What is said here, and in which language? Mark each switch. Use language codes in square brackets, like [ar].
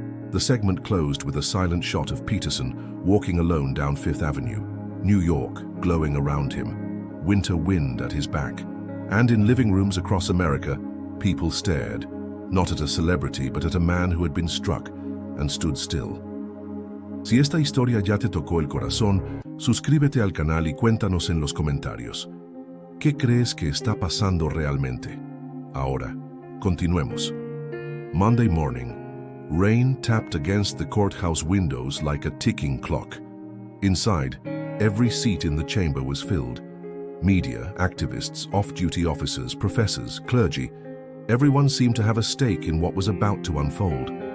[en] The segment closed with a silent shot of Peterson walking alone down Fifth Avenue, New York glowing around him, winter wind at his back. And in living rooms across America, people stared, not at a celebrity, but at a man who had been struck and stood still. [es] Si esta historia ya te tocó el corazón, suscríbete al canal y cuéntanos en los comentarios. ¿Qué crees que está pasando realmente? Ahora, continuemos. [en] Monday morning. Rain tapped against the courthouse windows like a ticking clock. Inside, every seat in the chamber was filled. Media, activists, off-duty officers, professors, clergy, everyone seemed to have a stake in what was about to unfold.